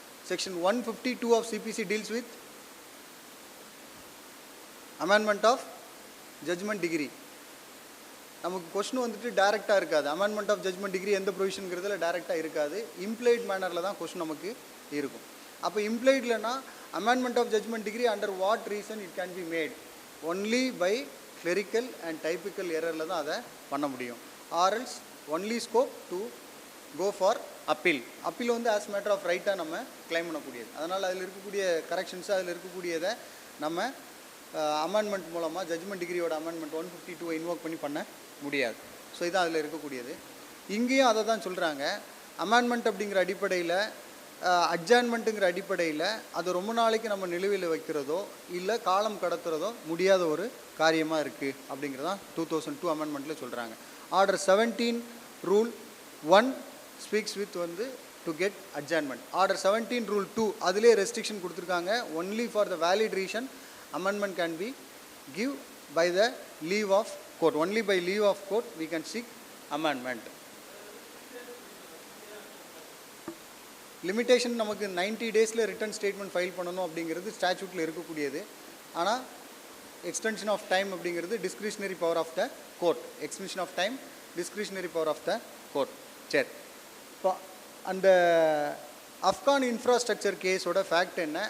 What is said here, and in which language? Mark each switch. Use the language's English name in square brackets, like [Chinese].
[English] Section 152 of CPC deals with amendment of judgment degree. [Tamil] நமக்கு question வந்துட்டு டைரெக்டாக இருக்காது. அமெண்ட்மெண்ட் ஆஃப் ஜட்ஜ்மெண்ட் டிகிரி எந்த ப்ரொவிஷனுங்கிறதுல டைரெக்டாக இருக்காது. இம்ப்ளைட் மேனரில் தான் கொஸ்டின் நமக்கு இருக்கும். அப்போ இம்ப்ளைட்லனா [English] Amendment of judgment decree under what reason it can be made? Only by clerical and typical எரரில் [Tamil] தான் அதை பண்ண முடியும். [English] Or else only scope to go for appeal. [Tamil] Appeal வந்து ஆஸ் மேட்டர் ஆஃப் ரைட்டாக நம்ம கிளைம் பண்ணக்கூடியது. அதனால் அதில் இருக்கக்கூடிய கரெக்ஷன்ஸு, அதில் இருக்கக்கூடியதை நம்ம அமெண்ட்மெண்ட் மூலமாக ஜட்ஜ்மெண்ட் டிகிரியோட அமெண்ட்மெண்ட் 152 இன்வோக் பண்ண முடியாது. ஸோ இதுதான் அதில் இருக்கக்கூடியது. இங்கேயும் அதை தான் சொல்கிறாங்க. அமெண்ட்மெண்ட் அப்படிங்கிற அடிப்படையில், அட்ஜாயின்மெண்ட்டுங்கிற அடிப்படையில் அது ரொம்ப நாளைக்கு நம்ம நிலுவையில் வைக்கிறதோ இல்லை காலம் கடத்துறதோ முடியாத ஒரு காரியமாக இருக்குது அப்படிங்கிறதான் 2002 அமெண்ட்மெண்ட்டில் சொல்கிறாங்க. [English] Order 17 rule 1 speaks with வந்து to get adjournment. [Tamil] ஆர்டர் 17 ரூல் 2 அதிலே ரெஸ்ட்ரிக்ஷன் கொடுத்துருக்காங்க. [English] Only for the valid reason amendment can be give by the leave of court. Only by leave of court we can seek amendment. [Tamil] Limitation நமக்கு 90 டேஸில் return statement file பண்ணணும் அப்படிங்கிறது ஸ்டாச்சூட்டில் இருக்கக்கூடியது. [English] ஆனால் extension of time அப்படிங்கிறது discretionary power of the court. Extension of time discretionary power of the court. [Tamil] சரி, இப்போ அந்த அஃப்கான் இன்ஃப்ராஸ்ட்ரக்சர் கேஸோட ஃபேக்ட் என்ன?